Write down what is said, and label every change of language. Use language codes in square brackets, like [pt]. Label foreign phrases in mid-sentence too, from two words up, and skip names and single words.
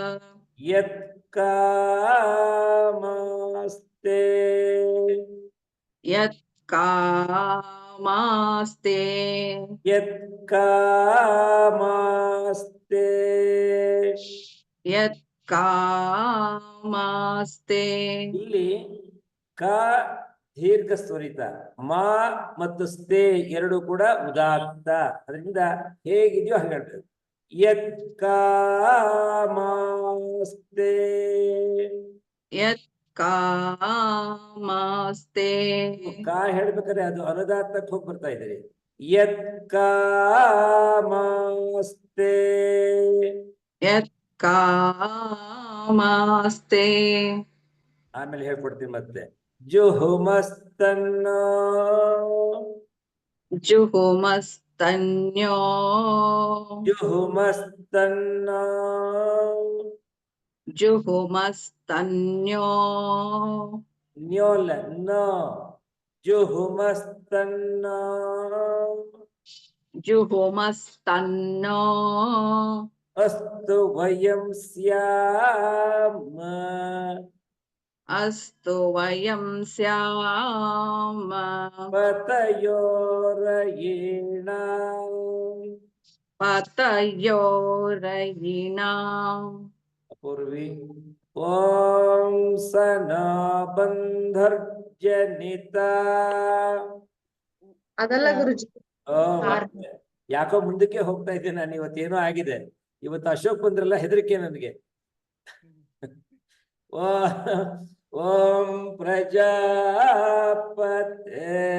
[sa] ಯತ್ಕಾಮಾಸ್ತೆ यत्कामास्ते ಯತ್ಕಾಮಾಸ್ತೆ यत्कामास्ते [kn] ಇಲ್ಲಿ ಕ ದೀರ್ಘ ಸ್ವರಿತ ಮಾ ಮತ್ತು ಸ್ತೆ ಎರಡು ಕೂಡ ಉದಾತ್ತ ಅದರಿಂದ ಹೇಗಿದೆಯೋ ಹಾಗೆ ಹೇಳ್ಬೇಕು ಯತ್ಕಾಮಾಸ್ತೆ [sa] यत्कामास्ते [kn] ಕಾ ಹೇಳ್ಬೇಕಾದ್ರೆ ಅದು ಅನುದಾತ್ತಕ್ಕೆ ಹೋಗಿ ಬರ್ತಾ ಇದ್ದೀರಿ ಯತ್ಕಾಮಾಸ್ತೆ [sa] यत्कामास्ते [kn] ಆಮೇಲೆ ಹೇಳ್ಕೊಡ್ತೀನಿ ಮತ್ತೆ ಜುಹುಮಸ್ತನ್ನೋ [sa] जुहुमस्तन्यो ಜುಹುಮಸ್ತನ್ನೋ जुहुमस्तन्यो ನ್ಯೋಲ ನ ಜುಹುಮಸ್ತನ್ನೋ जुहुमस्तन्नो ಅಸ್ತು ವಯಂ ಸ್ಯಾಮ अस्तु वयं स्याम ಪತಯೋರಯೀಣಾಂ पतयोरयिणाम् ಪೂರ್ವಿ ಓಂ ಸನಾ ಬಂಧರ್ಜನಿತಾ [kn] ಅದಲ್ಲ ಗುರುಜಿ ಮತ್ತೆ ಯಾಕೋ ಮುಂದಕ್ಕೆ ಹೋಗ್ತಾ ಇದ್ದೇನೆ ನಾನು ಇವತ್ತೇನೋ ಆಗಿದೆ ಇವತ್ತು ಅಶೋಕ್ ಬಂದ್ರಲ್ಲ ಹೆದರಿಕೆ ನನಗೆ [sa] ಓಂ ಪ್ರಜಾಪತೆ